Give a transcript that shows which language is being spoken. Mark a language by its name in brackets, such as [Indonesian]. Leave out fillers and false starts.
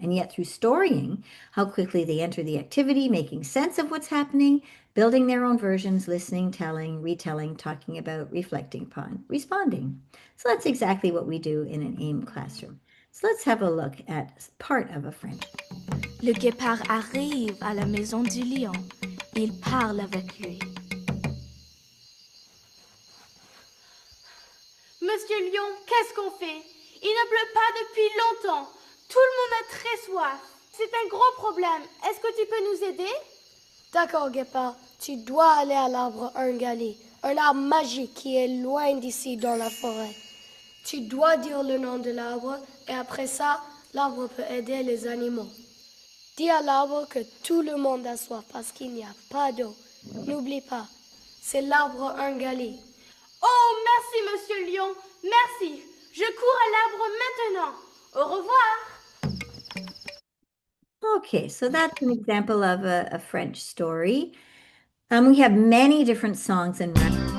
[English] And yet, through storying, how quickly they enter the activity, making sense of what's happening, building their own versions, listening, telling, retelling, talking about, reflecting upon, responding. So that's exactly what we do in an AIM classroom. So let's have a look at part of a French. [French] Le guépard arrive à la maison du lion. Il parle avec lui. Monsieur Lion, qu'est-ce qu'on fait? Il ne pleut pas depuis longtemps. Tout le monde a très soif. C'est un gros problème. Est-ce que tu peux nous aider? D'accord, Guépard. Tu dois aller à l'arbre Ungali, un arbre magique qui est loin d'ici dans la forêt. Tu dois dire le nom de l'arbre et après ça, l'arbre peut aider les animaux. Dis à l'arbre que tout le monde a soif parce qu'il n'y a pas d'eau. N'oublie pas, c'est l'arbre Ungali. Oh, merci, Monsieur Lion. Merci. Je cours à l'arbre maintenant. Au revoir. [English] Okay, so that's an example of a French story. We have many different songs and rap.